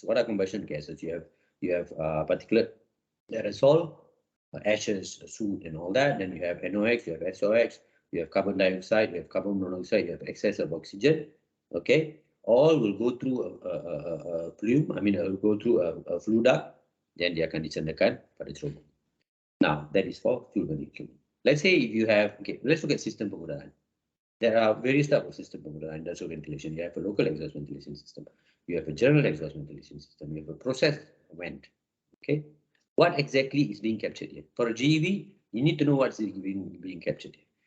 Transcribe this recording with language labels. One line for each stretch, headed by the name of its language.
English: What are combustion gases? You have particulate aerosol, ashes, soot, and all that. Then you have NOx, you have SOx, you have carbon dioxide, you have carbon monoxide, you have excess of oxygen. Okay, all will go through a plume. I mean, will go through a flue duct.
Indonesian: Then dia akan dicendakan pada cerobong.
English: Now, that is for fuel burning equipment. Let's say if you have, okay, let's look at system penggunaan. There are various types of system penggunaan industrial ventilation. You have a local exhaust ventilation system. You have a general exhaust ventilation system. You have a process vent. Okay, what exactly is being captured here? For a GEV, you need to know what's being captured here.